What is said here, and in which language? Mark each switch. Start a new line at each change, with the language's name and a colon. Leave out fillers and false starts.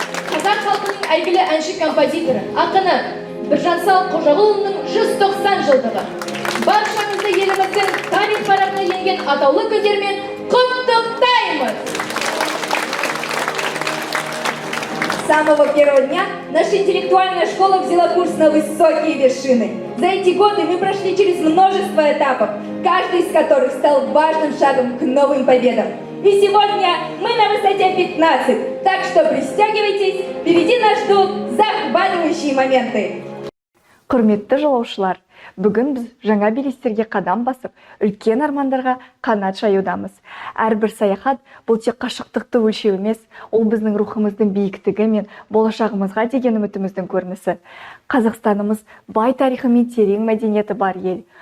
Kazakh: Қазақ халқының әйгілі әнші-композиторы, ақыны Біржансал Қожағұлының 190 жылдығы. Баршаңызды еліміздің тарих парағына енген атаулы күндермен құттықтаймыз!
Russian: С самого первого дня наша интеллектуальная школа взяла курс на высокие вершины. За эти годы мы прошли через множество этапов, каждый из которых стал важным шагом к новым победам. И сегодня мы на высоте 15, так что пристегивайтесь, впереди нас ждут захватывающие моменты.
Kazakh: Құрметті жолаушылар, бүгін біз жаңа белестерге қадам басып, үлкен армандарға қанат жаюдамыз. Әрбір саяхат бұл тек қашықтықты өлшеу емес, ол біздің рухымыздың биіктігі мен болашағымызға деген үмітіміздің көрінісі. Қазақстанымыз бай тарихы мен терең мәдениеті бар ел.